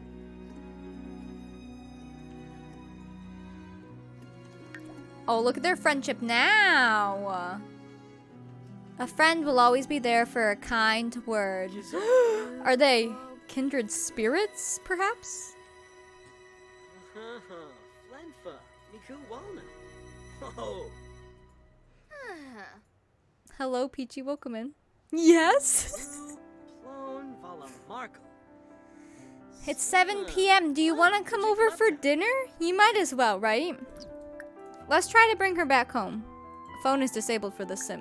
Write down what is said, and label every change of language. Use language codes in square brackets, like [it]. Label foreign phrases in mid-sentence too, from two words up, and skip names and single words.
[en] Oh, look at their friendship now. A friend will always be there for a kind word. Are they kindred spirits, perhaps? Flenfa. Miku Walna. Oh. Hello, Peachy, welcome in. Yes? Plon Vala Marco. It's 7 p.m. Do you want to come over for dinner? You might as well, right? Let's try to bring her back home. Phone is disabled for the sim.